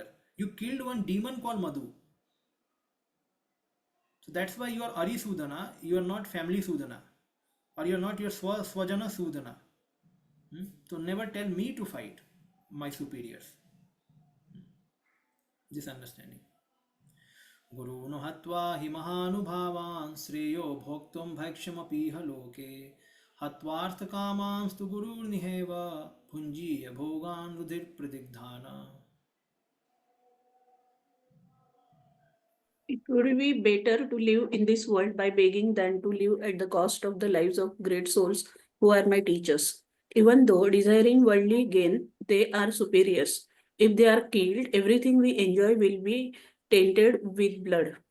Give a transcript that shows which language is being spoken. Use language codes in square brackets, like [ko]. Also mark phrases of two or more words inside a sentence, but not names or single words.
[en] You killed one demon called Madhu. So that's why you are Arisudana, you are not family Sudana. Or you are not your Swajana Sudana. So never tell me to fight my superiors. This understanding. [sa] गुरून् अहत्वा हि महानुभावान् श्रेयो भोक्तुं भैक्ष्यमपीह लोके हत्वार्थ कामांस्तु गुरून् इहैव भुञ्जीय भोगान् रुधिर प्रदिग्धान्. [en] It would be better to live in this world by begging than to live at the cost of the lives of great souls who are my teachers. Even though desiring worldly gain, they are superiors. If they are killed, everything we enjoy will be tainted with blood.